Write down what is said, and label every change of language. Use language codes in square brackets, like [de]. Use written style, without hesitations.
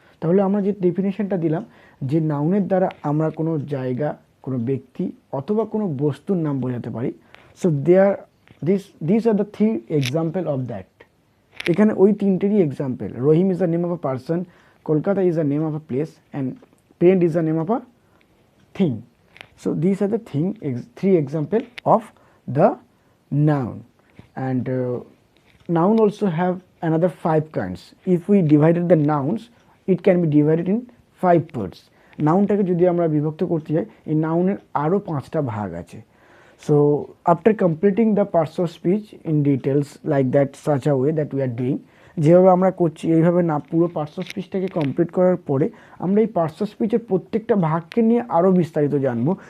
[bn] তাহলে আমরা যে ডেফিনেশনটা দিলাম যে নাউনের দ্বারা আমরা কোনো জায়গা, কোনো ব্যক্তি অথবা কোনো বস্তুর নাম বোঝাতে পারি। [en] So this are the three example of that. [bn] এখানে ওই তিনটেরই example. [en] Rahim is the name of a person, Kolkata is the name of a place, and pen is the name of a thing. So these are the three example of the noun, and noun also have another 5 kinds. If we divided the nouns, it can be divided in 5 parts. [bn] নাউনটাকে যদি আমরা বিভক্ত করতে যাই, এই নাউনের আরও 5টা ভাগ আছে। [en] So after completing the parts of speech in details like that, such a way that we are doing, [bn] যেভাবে আমরা করছি এইভাবে না, পুরো পার্টস অফ স্পিচটাকে কমপ্লিট করার পরে আমরা এই পার্টস অফ স্পিচের প্রত্যেকটা ভাগকে নিয়ে আরও বিস্তারিত জানবো।